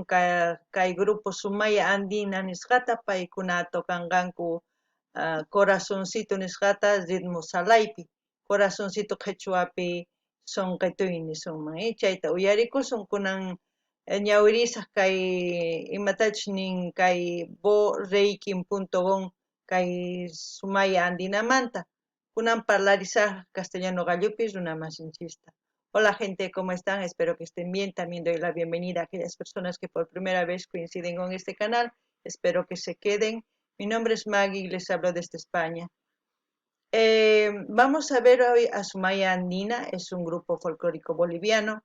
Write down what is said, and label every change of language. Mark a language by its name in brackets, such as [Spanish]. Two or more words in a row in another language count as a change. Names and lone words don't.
[Quechua] kay grupo Sumaya Andina nisqata paykuna toqanqanku Corazoncito nisqata ritmo salaypi Corazoncito qhechuapi sonqetuy nisunman chayta uyarikusun kunan ñawirisaq kay imatachus nin kay boreikin.com kay Sumaya Andinamanta kunan parlarizaq castellano gallupi runa masinchista. [Spanish] Hola gente, ¿cómo están? Espero que estén bien. También doy la bienvenida a aquellas personas que por primera vez coinciden con este canal. Espero que se queden. Mi nombre es Maggie y les hablo desde España. Vamos a ver hoy a Sumaya Andina, es un grupo folclórico boliviano.